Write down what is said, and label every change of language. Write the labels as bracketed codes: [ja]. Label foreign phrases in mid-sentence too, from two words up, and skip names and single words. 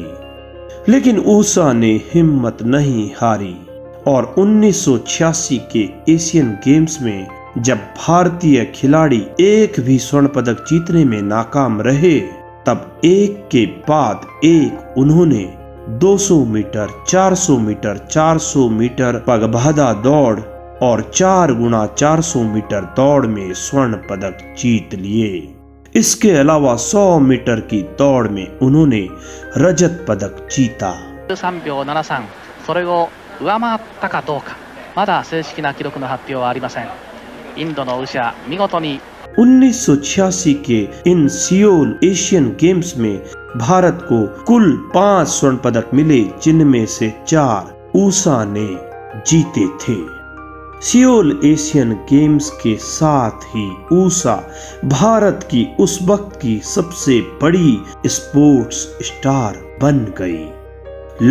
[hi] लेकिन उषा ने हिम्मत नहीं हारी और 1986 के एशियन गेम्स में जब भारतीय खिलाड़ी एक भी स्वर्ण पदक जीतने में नाकाम रहे, तब एक के बाद एक उन्होंने 200 मीटर, 400 मीटर, 400 मीटर पगबाधा दौड़ और 4x400 मीटर दौड़ में स्वर्ण पदक जीत लिए। इसके अलावा 100 मीटर की दौड़ में उन्होंने रजत पदक जीता। [ja] 13 秒73、それを上回ったかどうか、まだ正式な記録の発表はありません。インドのウシャ、見事に [hi] 1986 के इन सियोल एशियन गेम्स में भारत को कुल 5 स्वर्ण पदक मिले, जिनमें से 4 उषा ने जीते थे। सियोल एशियन गेम्स के साथ ही उषा भारत की उस वक्त की सबसे बड़ी [en] sports star [hi] बन गई।